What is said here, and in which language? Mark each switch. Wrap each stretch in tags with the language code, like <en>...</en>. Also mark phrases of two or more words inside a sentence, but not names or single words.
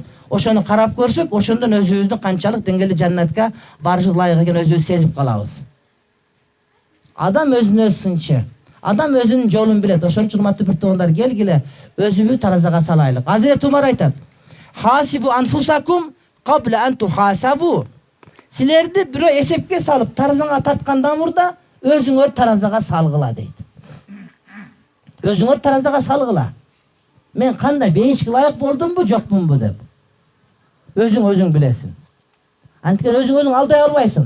<ky>Ошону карап көрсөк, ошондон өзүбүздүн канчалык деңгээлде жаннатка барышыбыз ылайык экенин өзүбүз сезип калабыз. Адам өзүнө сынчы. Адам өзүнүн жолун билет. Ошон үчүн урматтуу бир туугандар, келгиле өзүбүздү таразага салайлык. Азирет Умар айтат:</ky> <ar>"حاسبوا أنفسكم قبل أن تحاسبوا."</ar> <ky>Силерди бирөө эсепке салып, таразага тарткандан мурда өзүңөр таразага салгыла дейт. Өзүңөр таразага салгыла. Мен кандай бейишке ылайык болдумбу, жокмунбу деп. Өзүң билесиң. Анткени өзүң алдай албайсың.</ky>